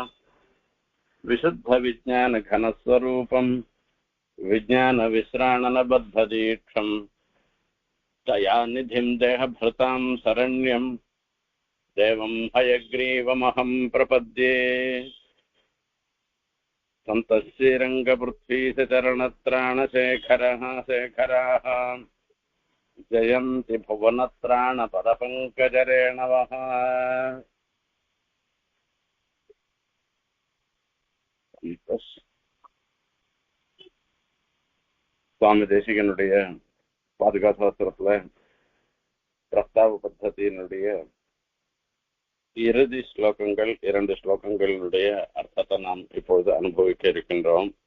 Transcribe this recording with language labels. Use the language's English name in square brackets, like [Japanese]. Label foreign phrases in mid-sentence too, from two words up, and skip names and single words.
[Sanskrit] विशुद्धविज्ञानघनस्वरूपम् विज्ञानविश्राणनबद्धदीक्षम् दयानिधिं देहभृतां शरण्यं देवं हयग्रीवमहं प्रपद्ये। सन्तश्रीरङ्गपृथ्वीशरणत्राणशेखरः शेखराः जयन्ति भुवनत्राणपदपङ्कजरेणवः। [Tamil] சுவாமி தேசிகனுடைய பாதுகா சாஸ்திரத்துல பிரஸ்தாவ பத்ததியினுடைய இறுதி ஸ்லோகங்கள் 2 ஸ்லோகங்களுடைய அர்த்தத்தை நாம் இப்பொழுது அனுபவிக்க இருக்கின்றோம்.